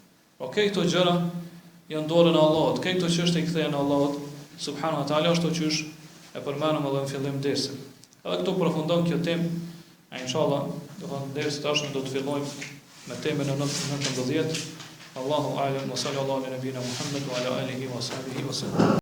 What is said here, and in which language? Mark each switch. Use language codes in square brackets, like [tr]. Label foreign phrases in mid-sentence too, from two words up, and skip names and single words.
[sq] Okej, këto gjëra janë dorën e Allahut. Këto çështje i kthehen Allahut [ar] سبحانه وتعالى, [sq] ashtu që e përmendëm edhe në fillim dersit. Edhe këtu përfundon kjo temë, inshallah, do të thonë dersi tashmë do të fillojmë me temën e 19. [ar] الله أعلم وصلى الله على نبينا محمد وعلى آله وصحبه وسلم.